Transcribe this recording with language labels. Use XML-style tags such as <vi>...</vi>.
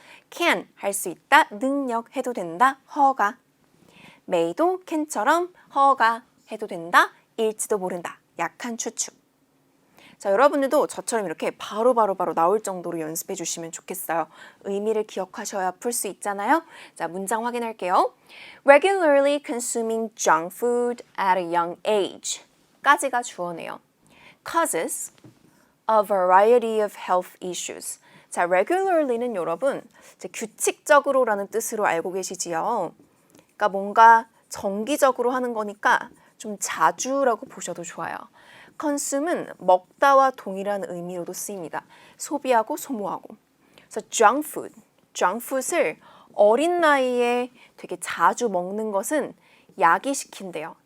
<ko>can, 할 수 있다, 능력, 해도 된다, 허가. may도 can처럼 허가, 해도 된다, 일지도 모른다, 약한 추측. 자, 여러분들도 저처럼 이렇게 바로 나올 정도로 연습해 주시면 좋겠어요. 의미를 기억하셔야 풀 수 있잖아요. 자, 문장 확인할게요.</ko> <en>Regularly consuming junk food at a young age.</en> <ko>까지가 주어네요.</ko> <en>Causes a variety of health issues.</en> <ko>자, regularly는 여러분 이제 규칙적으로라는 뜻으로 알고 계시지요. 그러니까 뭔가 정기적으로 하는 거니까 좀 자주라고 보셔도 좋아요. consume은 먹다와 동일한 의미로도 쓰입니다. 소비하고 소모하고. 그래서 junk food을 어린 나이에 되게 자주 먹는 것은 야기시킨대요.</ko>